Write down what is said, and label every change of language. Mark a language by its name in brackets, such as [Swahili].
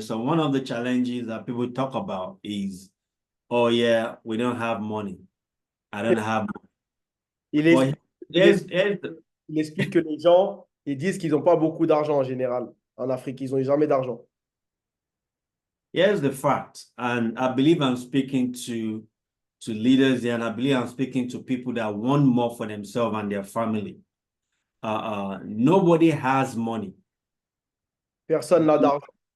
[English] So one of the challenges that people talk about is, oh yeah, we don't have money. I don't have money. [French] Il explique que les gens, ils disent qu'ils n'ont pas beaucoup d'argent en général en Afrique. Ils n'ont jamais d'argent. [English] Here's the fact, and I believe I'm speaking to leaders here, and I believe I'm speaking to people that want more for themselves and their family. Nobody has money. [French] Personne n'a d'argent.